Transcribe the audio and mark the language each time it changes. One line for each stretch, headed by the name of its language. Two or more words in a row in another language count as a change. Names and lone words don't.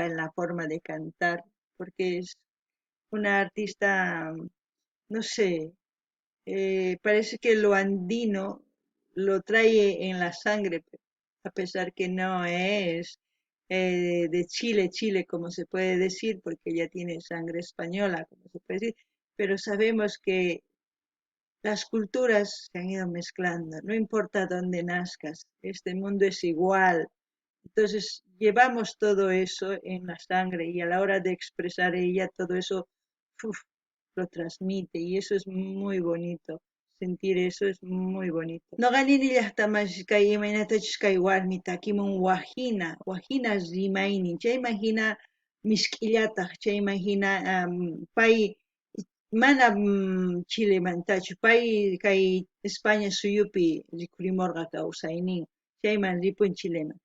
Spanish: en la forma de cantar, porque es una artista, no sé, parece que lo andino lo trae en la sangre, a pesar que no es de Chile, Chile, como se puede decir, porque ella tiene sangre española, como se puede decir, pero sabemos que las culturas se han ido mezclando, no importa dónde nazcas, este mundo es igual. Entonces llevamos todo eso en la sangre y a la hora de expresar ella todo eso uf, lo transmite y eso es muy bonito. Sentir eso es muy bonito.
Quechua: No ganini llaqtamas kay imaynatachus kay warmi takimun wajina rimaynin, chay imagina misk'illataq, chay imagina pay mana Chile mantachu, pay kay España suyupi rikurimurqa kawsaynin, chayman ripun Chileman.